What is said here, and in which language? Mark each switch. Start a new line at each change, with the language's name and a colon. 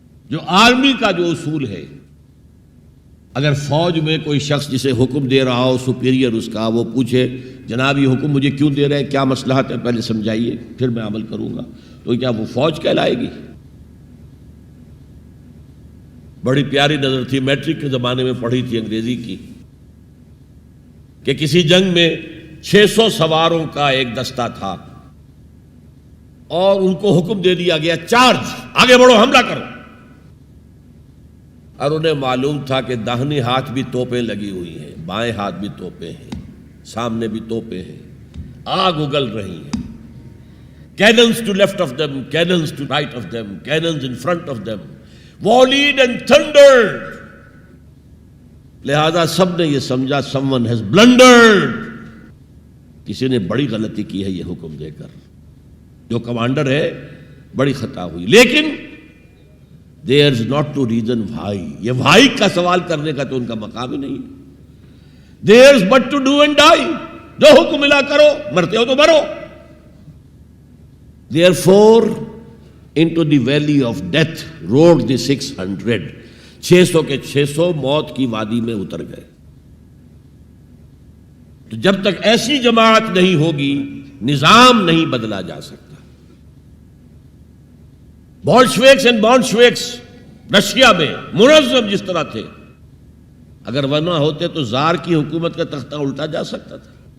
Urdu: جو آرمی کا جو اصول ہے، اگر فوج میں کوئی شخص جسے حکم دے رہا ہو، سپیریئر اس کا، وہ پوچھے جناب یہ حکم مجھے کیوں دے رہے ہیں، کیا مصلحت ہے، پہلے سمجھائیے پھر میں عمل کروں گا، تو کیا وہ فوج کہلائے گی؟ بڑی پیاری نظر تھی، میٹرک کے زمانے میں پڑھی تھی انگریزی کی، کہ کسی جنگ میں 600 سواروں کا ایک دستہ تھا اور ان کو حکم دے دیا گیا چارج، آگے بڑھو، حملہ کرو. اور انہیں معلوم تھا کہ داہنے ہاتھ بھی توپیں لگی ہوئی ہیں، بائیں ہاتھ بھی توپیں ہیں، سامنے بھی توپیں ہیں، آگ اگل رہی ہیں.
English: Cannons to left of them, cannons to right of them, cannons in front of them, volleyed and thundered.
Urdu: لہذا سب نے یہ سمجھا
English: someone has blundered.
Urdu: کسی نے بڑی غلطی کی ہے یہ حکم دے کر، جو کمانڈر ہے بڑی خطا ہوئی. لیکن
English: There's not to reason why.
Urdu: یہ why کا سوال کرنے کا تو ان کا مقام ہی نہیں ہے.
English: There's but to do and die.
Urdu: جو حکم ملا کرو, مرتے ہو تو مرو.
English: Therefore, into the valley of death rode the 600.
Urdu: 600 کے 600 موت کی وادی میں اتر گئے. تو جب تک ایسی جماعت نہیں ہوگی نظام نہیں بدلا جا سکتا. بولشویکس اینڈ بولشویکس رشیا میں منظم جس طرح تھے, اگر وہ نہ ہوتے تو زار کی حکومت کا تختہ الٹا جا سکتا تھا.